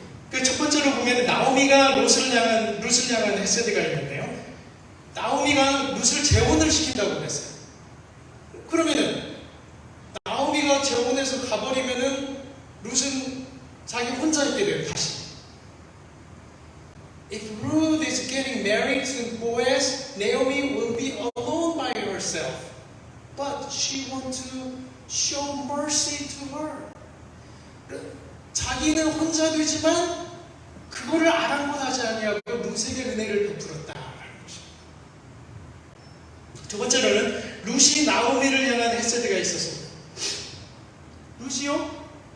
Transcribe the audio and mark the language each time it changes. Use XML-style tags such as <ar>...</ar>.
<ko>그 첫 번째로 보면 나오미가 룻을 향한 헤세드가 있는데요. 나오미가 룻을 재혼을 시킨다고 그랬어요. 그러면은 나오미가 재혼해서 가버리면은 룻은 자기 혼자 있게 돼요. 다시.</ko> <en>If Ruth is getting married to Boaz, Naomi will be alone by herself. But she wants to show mercy to her.</en> <ko>자기는 혼자 되지만 그거를 아랑곳하지 아니하고 룻에게 은혜를 베풀었다라는 것입니다. 두 번째로는 룻이 나오미를 향한 헤세드가 있었습니다. 룻이요?</ko>